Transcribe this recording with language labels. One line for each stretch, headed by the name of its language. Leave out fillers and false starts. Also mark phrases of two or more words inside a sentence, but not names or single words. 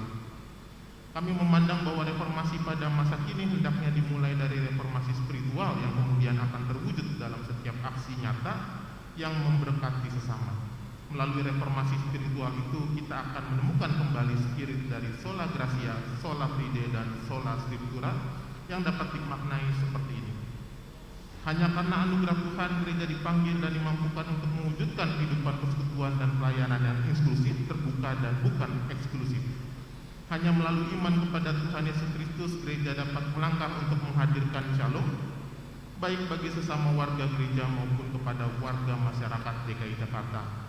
Indonesian: Kami memandang bahwa reformasi pada masa kini hendaknya dimulai dari reformasi spiritual yang kemudian akan terwujud dalam setiap aksi nyata yang memberkati sesama. Melalui reformasi spiritual itu kita akan menemukan kembali spirit dari
Latin: sola gratia, sola fide,
Indonesian: dan
Latin: sola scriptura
Indonesian: yang dapat dimaknai seperti ini. Hanya karena anugerah Tuhan, gereja dipanggil dan dimampukan untuk mewujudkan kehidupan persekutuan dan pelayanan yang inklusif, terbuka, dan bukan eksklusif. Hanya melalui iman kepada Tuhan Yesus Kristus, gereja dapat melangkah untuk menghadirkan shalom, baik bagi sesama warga gereja maupun kepada warga masyarakat DKI Jakarta.